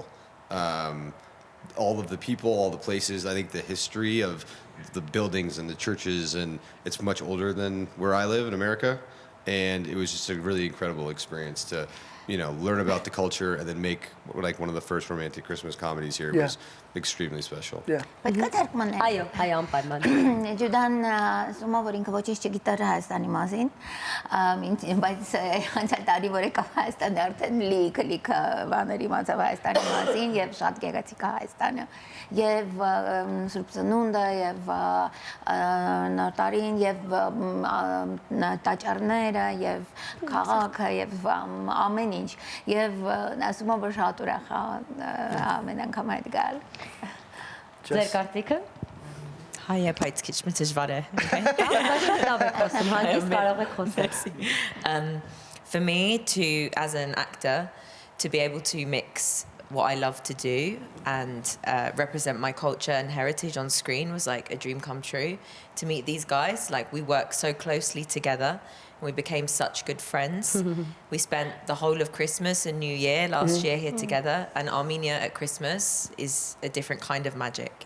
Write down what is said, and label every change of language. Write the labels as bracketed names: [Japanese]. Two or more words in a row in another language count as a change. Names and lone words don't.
[English] All of the people, all the places, I think the history of the buildings and the churches, and it's much older than where I live in America, and it was just a really incredible experience to learn about the culture and then make like one of the first romantic Christmas comedies here. It was extremely special. Yeah. [Armenian] Այո, անպայման։ Ջուդան ասում է, որ ինքը ոչինչ չգիտեր Հայաստանի մասին, բայց անցյալ տարի որ եկավ Հայաստան արդեն լիքը բաների իմացավ Հայաստանի մասին եւ շատ գեղեցիկ է Հայաստանը եւ Սուրբ Ծնունդը եւ Նոր տարին եւ տաճարները եւ քաղաքը եւ ամեն ինչ եւ ասում է, որ շատ ուրախ է ամեն անգամ այդ գալ։ Ձեր կարծիքը։ Հայը բայց քիչ մեծ դժվար է։ Լավ եք խոսում, հանգիստ կարող եք խոսել։ [English] For me as an actor to be able to mix what I love to do and represent my culture and heritage on screen was like a dream come true. To meet these guys, like we worked so closely together. We became such good friends. We spent the whole of Christmas and New Year last year here together, and Armenia at Christmas is a different kind of magic.